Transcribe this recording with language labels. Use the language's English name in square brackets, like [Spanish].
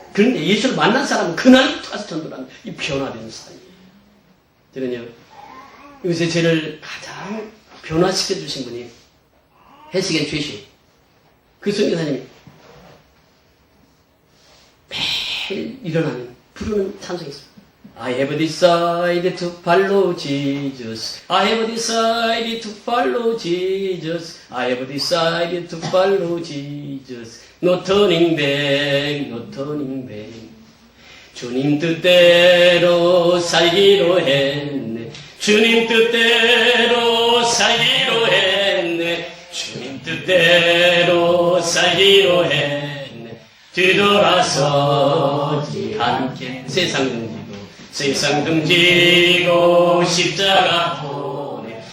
[Korean] 그런데 예수를 만난 사람은 그날부터 가서 전도를 하는 이 변화되는 사람이에요. 저는요 요새 저를 가장 변화시켜 주신 분이 해시겐 최씨. 그 선교사님이 매일 일어나면 부르는 찬송이 있습니다. [English] I have decided to follow Jesus. I have decided to follow Jesus. I have decided to follow Jesus. No turning back, no turning back. [Korean] 주님 뜻대로 살기로 했네. 주님 뜻대로 살기로 했네. 주님 뜻대로 살기로 했네. 뒤돌아서지 않게. 세상 등지고 십자가 보내.